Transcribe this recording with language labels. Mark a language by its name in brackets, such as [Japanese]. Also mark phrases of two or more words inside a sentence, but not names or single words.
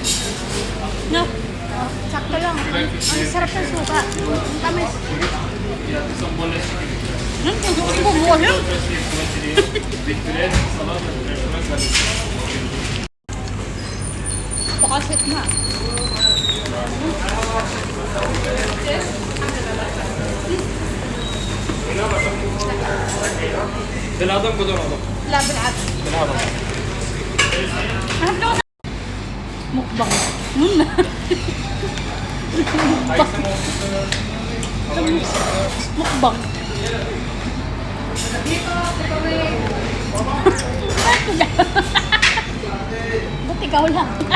[Filipino] No? Sakto lang. Ang sarap ng suka. Ang tamis. Ang bumuha yan. Pakasit na. [Arabic] بالعظم بدون عظم لا بالعكس. بالعظم [Filipino] Mukbang. Mukbang. Ba't ikaw lang?